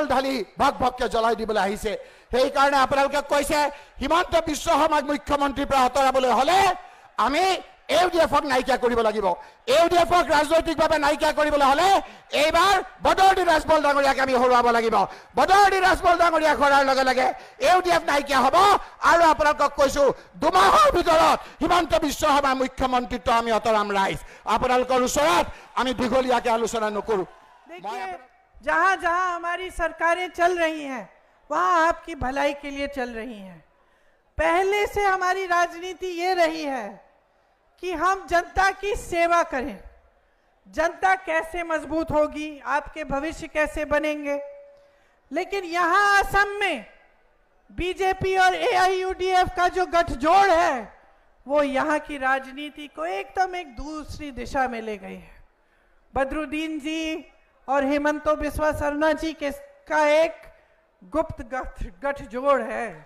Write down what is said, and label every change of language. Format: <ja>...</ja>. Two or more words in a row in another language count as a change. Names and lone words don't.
<as>ঢালি ভক ভককে জ্বলাই দিবলৈ আহিছে সেইকাৰণে আপোনালোকে কৈছে হিমন্ত বিশ্ব শৰ্মাক মুখ্যমন্ত্ৰীৰ পৰা আঁতৰাবলৈ হ'লে আমি ইউডিএফক নাইকিয়া কৰিব লাগিব ইউডিএফক ৰাজনৈতিকভাৱে নাইকিয়া কৰিবলৈ হ'লে এইবাৰ বদৰদী ৰাজবল ডাঙৰীয়াক আমি হৰুৱাব লাগিব বদৰদী ৰাজবল ডাঙৰীয়া কৰাৰ লগে লগে ইউডিএফ নাইকিয়া হ'ব আৰু আপোনালোকক কৈছো 2 মাহৰ ভিতৰত হিমন্ত বিশ্ব শৰ্মাৰ মুখ্যমন্ত্ৰীত্ব আমি অতৰাম ৰাইজ আপোনালোকৰ ওচৰত আমি দীঘলীয়াকৈ আলোচনা নকৰো</as> <hi>जहां जहां हमारी सरकारें चल रही हैं वहां आपकी भलाई के लिए चल रही हैं पहले से हमारी राजनीति ये रही है कि हम जनता की सेवा करें जनता कैसे मजबूत होगी आपके भविष्य कैसे बनेंगे लेकिन यहां असम में बीजेपी और एआईयूडीएफ का जो गठजोड़ है वो यहां की राजनीति को एकदम एक दूसरी दिशा में ले गई है बदरुद्दीन जी और हेमंतो बिस्वा सरना जी के का एक गुप्त गठजोड़ है</hi>